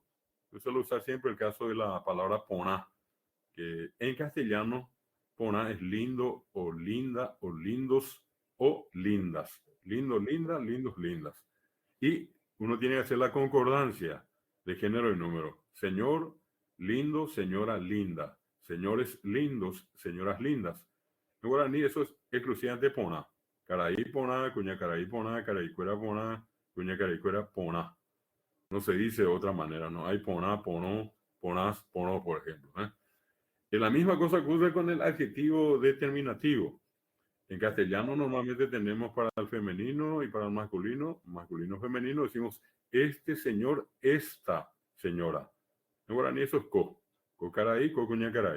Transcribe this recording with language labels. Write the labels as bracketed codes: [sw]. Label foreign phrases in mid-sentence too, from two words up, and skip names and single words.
[es] Yo suelo usar siempre el caso de la palabra poná, que en castellano poná es lindo o linda o lindos o lindas. Lindo, linda, lindos, lindas. Y uno tiene que hacer la concordancia de género y número. Señor, lindo, señora, linda. Señores lindos, señoras lindas. En guaraní eso es exclusivamente poná. [gn] Caraí poná, cuña caraí poná, caraicuera poná, cuña caraicuera poná. [es] No se dice de otra manera, no hay poná, ponó, ponás, ponó, por ejemplo. Es la misma cosa ocurre con el adjetivo determinativo. En castellano normalmente tenemos para el femenino y para el masculino, masculino femenino, decimos este señor, esta señora. En guaraní eso es [gn] co caraí, co cuña caraí.